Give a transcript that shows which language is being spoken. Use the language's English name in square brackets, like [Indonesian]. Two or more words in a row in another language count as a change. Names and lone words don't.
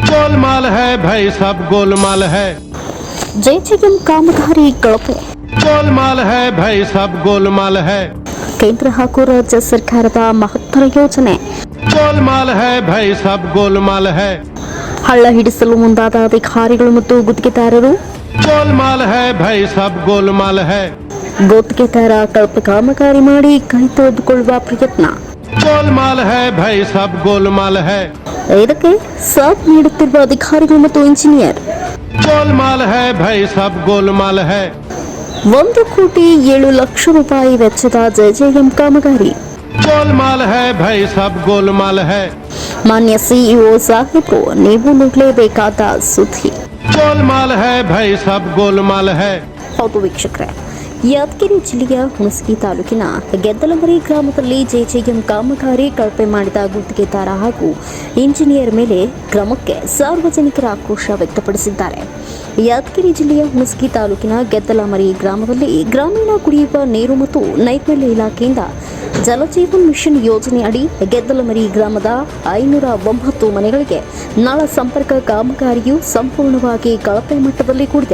[Hindi] गोलमाल है भाई सब गोलमाल है [Kannada] ಜೆಜೆಎಂ ಕಾಮಗಾರಿ ಕಳಪೆ. [Hindi] गोलमाल है भाई सब गोलमाल है [Kannada] ಕೇಂದ್ರ ಹಾಗೂ ರಾಜ್ಯ ಸರ್ಕಾರದ ಮಹತ್ತರ ಯೋಜನೆ. [Hindi] गोलमाल है भाई सब गोलमाल है [Kannada] ಹಳ್ಳ ಹಿಡಿಸಲು ಮುಂದಾದ ಅಧಿಕಾರಿಗಳು ಮತ್ತು ಗುತ್ತಿಗೆದಾರರು. [Hindi] गोलमाल है भाई सब गोलमाल है [Kannada] ಗುತ್ತಿಗೆದಾರ ಕಳಪೆ ಕಾಮಗಾರಿ ಮಾಡಿ ಕೈ ತೊಳೆದುಕೊಳ್ಳುವ ಪ್ರಯತ್ನ. [Hindi] गोलमाल है भाई सब गोलमाल है [Kannada] ಇದಕ್ಕೆ ಸಾಥ್ ನೀಡುತ್ತಿರುವ ಅಧಿಕಾರಿಗಳು ಮತ್ತು ಇಂಜಿನಿಯರ್. [Hindi] गोलमाल है भाई सब गोलमाल है [Kannada] 1,07,00,000 ರೂಪಾಯಿ ವೆಚ್ಚದ ಜೆಜೆಎಂ ಕಾಮಗಾರಿ. [Hindi] गोलमाल है भाई सब गोलमाल है [Kannada] ಮಾನ್ಯ ಸಿಇಒ ಸಾಹೇಬ್ರು, ನೀವು ನೋಡಲೇಬೇಕಾದ ಸುದ್ದಿ. [Hindi] गोलमाल है भाई सब गोलमाल है [Kannada] ಹೌದು ವೀಕ್ಷಕರೇ, ಯಾದಗಿರಿ ಜಿಲ್ಲೆಯ ಹುಣಸಗಿ ತಾಲೂಕಿನ ಗೆದ್ದಲಮರಿ ಗ್ರಾಮದಲ್ಲಿ ಜೆಜೆಎಂ ಕಾಮಗಾರಿ ಕಳಪೆ ಮಾಡಿದ ಗುತ್ತಿಗೆದಾರ ಹಾಗೂ ಇಂಜಿನಿಯರ್ ಮೇಲೆ ಕ್ರಮಕ್ಕೆ ಸಾರ್ವಜನಿಕರ ಆಕ್ರೋಶ ವ್ಯಕ್ತಪಡಿಸಿದ್ದಾರೆ. ಯಾದಗಿರಿ ಜಿಲ್ಲೆಯ ಹುಣಸಗಿ ತಾಲೂಕಿನ ಗೆದ್ದಲಮರಿ ಗ್ರಾಮದಲ್ಲಿ ಗ್ರಾಮೀಣ ಕುಡಿಯುವ ನೀರು ಮತ್ತು ನೈರ್ಮಲ್ಯ ಇಲಾಖೆಯಿಂದ ಜಲಜೀವನ್ ಮಿಷನ್ ಯೋಜನೆ ಅಡಿ ಗೆದ್ದಲಮರಿ ಗ್ರಾಮದ 509 ಮನೆಗಳಿಗೆ ನಳ ಸಂಪರ್ಕ ಕಾಮಗಾರಿಯು ಸಂಪೂರ್ಣವಾಗಿ ಕಳಪೆ ಮಟ್ಟದಲ್ಲಿ ಕೂಡಿದೆ.